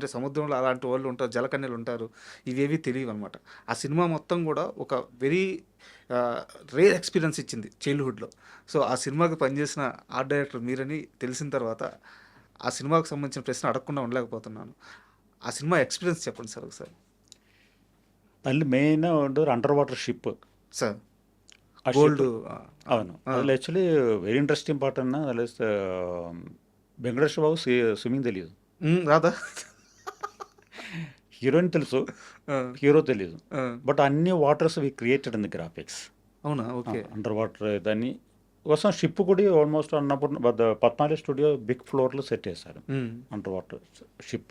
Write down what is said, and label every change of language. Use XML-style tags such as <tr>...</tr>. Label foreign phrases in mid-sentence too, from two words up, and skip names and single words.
<te>అంటే సముద్రంలో అలాంటి వాళ్ళు ఉంటారు, జలకన్యలు ఉంటారు, ఇవేవి తెలియవు అనమాట. ఆ సినిమా మొత్తం కూడా ఒక</te> <en>very rare experience</en> <te>ఇచ్చింది చైల్డ్హుడ్లో. సో ఆ సినిమాకి పనిచేసిన</te> <en>art director</en> <te>మీరని తెలిసిన తర్వాత ఆ సినిమాకు సంబంధించిన ప్రశ్న అడగకుండా ఉండలేకపోతున్నాను. ఆ సినిమా ఎక్స్పీరియన్స్ చెప్పండి సార్ ఒకసారి.</te> <kn>ಅಲ್ಲಿ ಮೇನ್ ಒಂದು</kn> <en>under water ship</en> <te>సార్ ಆ గోల్డ్</te> <kn>ಶಿಪ್ ಅವನು ಅದ್ರಲ್ಲಿ</kn> <en>actually very interesting part</en> <kn>ಅನ್ನ ಅಲ್ಲಿ</kn> <te>వెంకటేశ్వర బాబు స్విమ్మింగ్ తెలియదు, రాదా? హీరోయిన్ తెలుసు, ఆ, హీరో తెలియదు. ఆ,</te> <en>but అన్ని waters we created in the graphics</en> <te>అవునా? ఓకే.</te> <en>under water</en> <te>దాన్ని కోసం షిప్ కూడా ఆల్మోస్ట్ అన్నప్పుడు పద్నాలుగు</te> <en>studio big floor</en> <te>సెట్ చేశారు</te> <en>under water ship.</en>